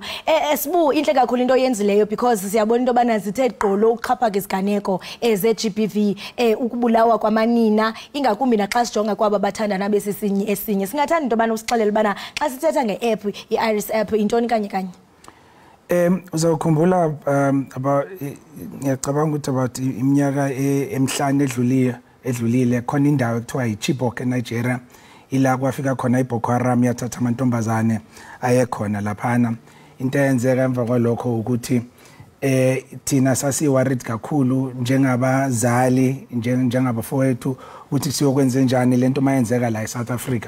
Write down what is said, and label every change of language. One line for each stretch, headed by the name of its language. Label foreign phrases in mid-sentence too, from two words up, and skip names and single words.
Xhosa: Sibu inhle kakhulu into oyenzileyo because siyabona into bana zithe gqolo ukuxhapha iziganeko ze-GBV ukubulawa kwamanina ingakumbi naxa sijonga kwaba bathandana besisinye esinye. Singathanda into bana usixelele bana xa sithetha nge-app iIris app intoni kanye.
Zulu: Uzawukhumbula ngiyacabanga ukuthi about iminyaka emihlanu edlulile khona indawo ekuthiwa yiChibok eNigeria ila kwafika khona iBoko Haram yathatha amantombazane ayekhona laphana. Into eyenzeka emva kwalokho ukuthi thina sasiworried kakhulu njengabazali njengabafowethu ukuthi siyokwenza njani lento mayenzeka la eSouth Africa.